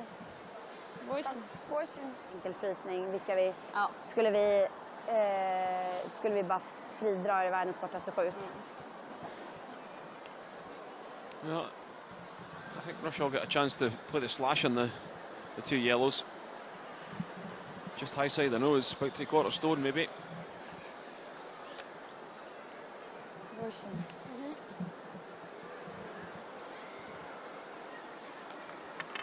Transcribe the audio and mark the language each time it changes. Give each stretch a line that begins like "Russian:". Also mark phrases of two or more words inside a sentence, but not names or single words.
Swedish: 8. 8. Enkel frysning. Vilka vi... Ja. Skulle vi bara fridra i världens kortaste skjut?
English: Yeah, I think Russia will get a chance to play the slash on the two yellows. Just high side of the nose, about 3/4 stone maybe. 8.